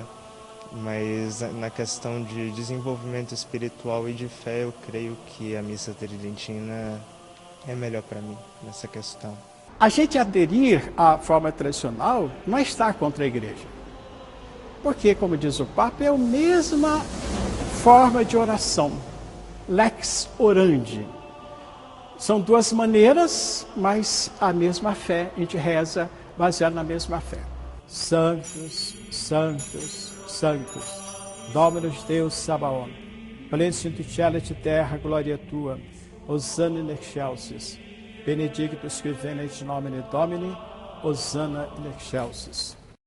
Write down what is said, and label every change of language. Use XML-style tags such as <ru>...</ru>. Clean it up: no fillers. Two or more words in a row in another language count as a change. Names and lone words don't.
<pt>Mas na questão de desenvolvimento espiritual e de fé, eu creio que a Missa Tridentina é melhor para mim nessa questão. A gente aderir à forma tradicional não é estar contra a Igreja. Porque, como diz o Papa, é a mesma forma de oração,</pt> <la>lex orandi. São 2 maneiras, mas a mesma fé, a gente reza baseado na mesma fé.</la> <pt>Santos, santos, santos,</pt> <la>Dominus Deus Sabaoth, plenitud celit terra, glória tua, Hosanna in excelsis, benedictus qui venit in nomine Domini, Hosanna in excelsis.</la>